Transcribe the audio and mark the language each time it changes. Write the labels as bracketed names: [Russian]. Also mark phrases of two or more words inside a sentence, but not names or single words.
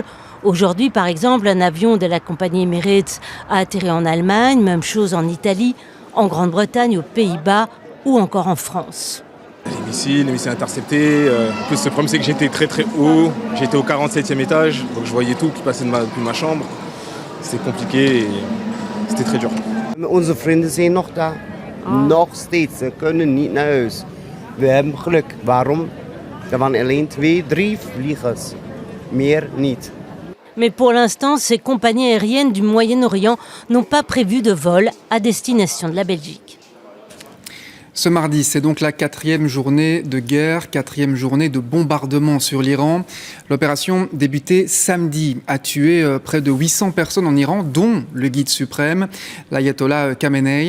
[French] Aujourd'hui, par exemple, un avion de la compagnie Emirates a atterri en Allemagne, même chose en Italie, en Grande-Bretagne, aux Pays-Bas ou encore en France. Les missiles interceptés. En plus, le problème, c'est que j'étais très très haut. J'étais au 47e étage, donc je voyais tout qui passait depuis ma chambre. C'était compliqué et c'était très dur. [Dutch] Onze vrienden zijn nog daar. Nog steeds. Ze kunnen niet naar huis. We hebben geluk. Waarom? Er waren alleen 2, 3 vliegers. Meer niet. [French] Mais pour l'instant, ces compagnies aériennes du Moyen-Orient n'ont pas prévu de vol à destination de la Belgique. Ce mardi, c'est donc la 4e journée de guerre, 4e journée de bombardement sur l'Iran. L'opération débutée samedi a tué près de 800 personnes en Iran, dont le guide suprême, l'ayatollah Khamenei.